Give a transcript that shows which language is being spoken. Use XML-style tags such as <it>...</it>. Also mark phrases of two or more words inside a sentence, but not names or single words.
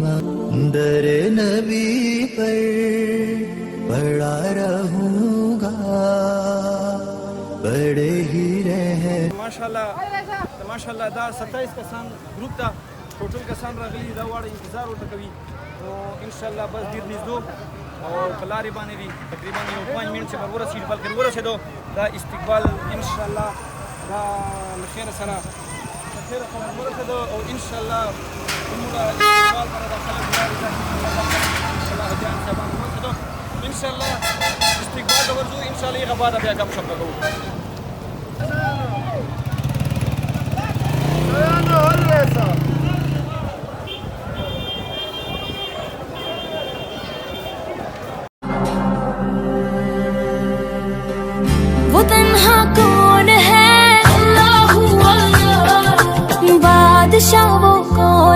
<ur>در نبی پر پڑا رہوں گا, پڑے ہی رہے.</ur> <ps>ماشاءالله دا 27 کسان ګروپ ته ټوټل کسان راغلي. دا واړه انتظار ورته کوي. نو انشاءالله بس ډېر نږدې او په لارې باندې دي تقریبا یو 5 منټ چې به ورسېږي بلکې ورسېدو. دا استقبال انشاءالله دا له خیره سره ورسېدو او انشاءالله زموږ استقبال سره دا خلک انشاءالله حاجیان صاحبان ورسېدو. انشاءالله استقبال ته ورځو. انشاءالله هغه بعد بیا ګپ شپ به کوو.</ps> <ur>وہ تنہا کون ہے اللہ اللہ, بادشاہ وہ کون</ur>